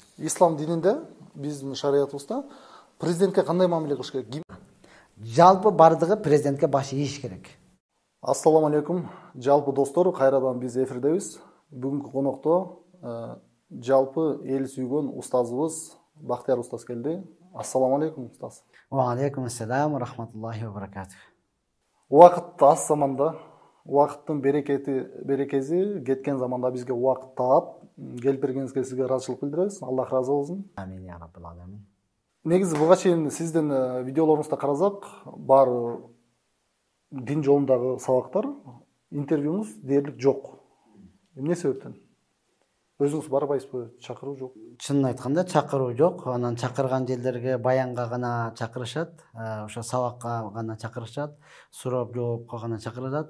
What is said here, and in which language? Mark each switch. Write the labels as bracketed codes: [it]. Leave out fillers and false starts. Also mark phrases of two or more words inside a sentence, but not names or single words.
[ky] Ислам дининде, биздин шариятыбызда президентке кандай мамиле кылыш керек? Жалпы бардыгы президентке баш ийиш керек. [ar] السلام عليكم, [ky] жалпы достор, кайрадан биз эфирдебиз. Бүгүнкү конокто жалпы эл сүйгөн устазыбыз Бактияр устаз келди. [ar] السلام عليكم [ky] устаз. [ar] وعليكم السلام ورحمة الله وبركاته. [ky] Убакыт аз заманда, убакыттын берекеси кеткен заманда бизге убакыт таап, келип бергениңизге сизге ыраазычылык билдиребиз. Аллах ыраазы болсун. [ar] آمين يا رب العالمين. [ky] Негизи буга чейин сиздин видеолоруңузду карасак, баары дин жолундагы сабактар, интервьюңуз дээрлик жок. Эмне себептен? Өзүңүз барбайсызбы? Чакыруу жок. Чынын айтканда чакыруу жок. Анан чакырган жерлерге баянга гана чакырышат, ошо сабакка гана чакырышат, суроо жоопко гана чакырышат.